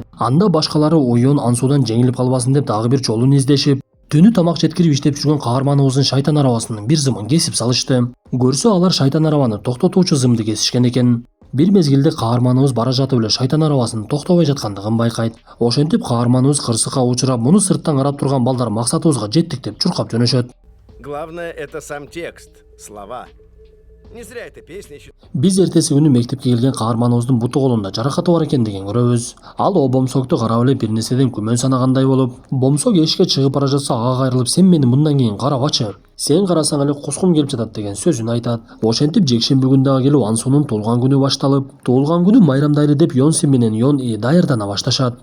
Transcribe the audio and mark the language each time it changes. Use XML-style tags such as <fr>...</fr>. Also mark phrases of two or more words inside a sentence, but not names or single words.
<ky>Анда башкалары Уйон Ансудан жеңилип калбасын деп дагы бир жолун издешип, түнү тамак жеткирип иштеп жүргөн каарманыбыздын шайтан арабасынын бир зымын кесип салышты. Көрсө алар шайтан арабаны токтотуучу зымды кесишкен экен. Бир мезгилде каарманыбыз бара жатып эле шайтан арабасынын токтобой жаткандыгын байкайт. Ошентип каарманыбыз кырсыкка учурап, муну сырттан карап турган балдар максатыбызга жеттик деп чуркап жөнөшөт.</ky> <ru>Главное это сам текст, слова. Не зря эта песня еще...</ru> <ky>Биз эртеси күнү мектепке келген каарманыбыздын буту колунда жаракаты бар экендигин көрөбүз. Ал о бомсокту карап эле бир нерседен күмөн санагандай болуп, бомсок эшикке чыгып бара жатса ага кайрылып, сен мени мындан кийин карабачы. Сен карасаң эле кускум келип жатат деген сөзүн айтат. Ошентип жекшемби күнү дагы келип Ансунун туулган күнү башталып, туулган күнү майрамдайлы деп Йонси менен Йон И даярдана башташат.</ky>